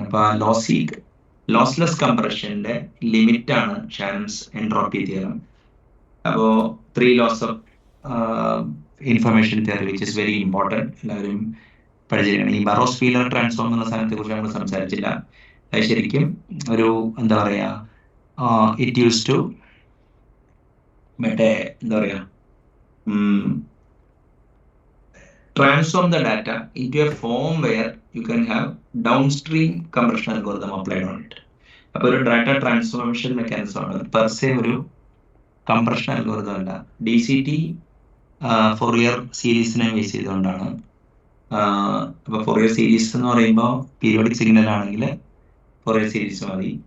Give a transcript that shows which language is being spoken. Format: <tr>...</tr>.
<ml>അപ്പോൾ lossless കംപ്രഷന്റെ limit ആണ് ഷാനൺസ് entropy theorem. അപ്പോ</ml> <en>3 laws of information theory, which is very important,</en> <ml>എല്ലാവരും പഠിച്ചിരിക്കണം. ഈ ബറോസ് ഫീലർ ട്രാൻസ്ഫോം എന്നുള്ള സാധനത്തെ കുറിച്ച് നമ്മൾ സംസാരിച്ചില്ല. അത് ശരിക്കും ഒരു എന്താ പറയാ,</ml> <en>It use to എന്താ പറയാ, transform the data into a form where you can have downstream compression algorithm applied on it.</en> <ml>അപ്പോൾ ഒരു ഡാറ്റ ട്രാൻസ്ഫോർമേഷൻ മെക്കാനിസം ആണ്, പെർസെ ഒരു കംപ്രഷൻ അൽഗോരിതം അല്ല. DCT ഫോറിയർ സീരീസിനെ ബേസ് ചെയ്തുകൊണ്ടാണ്. അപ്പൊ ഫോറിയർ സീരീസ് എന്ന് പറയുമ്പോൾ പീരിയോഡിക് സിഗ്നൽ ആണെങ്കിൽ ഫോറിയർ സീരീസ് മതി.</ml>